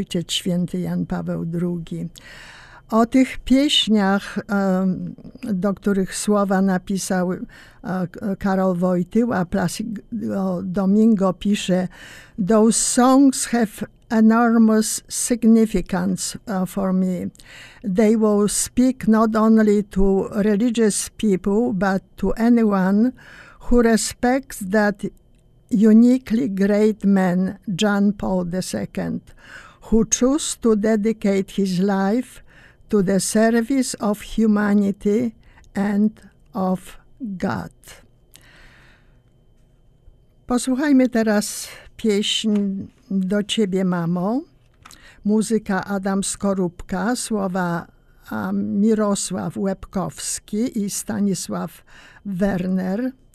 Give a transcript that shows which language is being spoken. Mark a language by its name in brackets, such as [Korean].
[Polish] Ojciec Święty Jan Paweł II. O tych pieśniach, do których słowa napisał Karol Wojtyła, Placido Domingo pisze: [English] "Those songs have enormous significance for me. They will speak not only to religious people, but to anyone who respects that uniquely great man, John Paul II, who chose to dedicate his life to the service of humanity and of God." [Polish] Posłuchajmy teraz pieśń Do Ciebie, Mamo. Muzyka Adam Skorupka, słowa Mirosław Łebkowski i Stanisław Werner.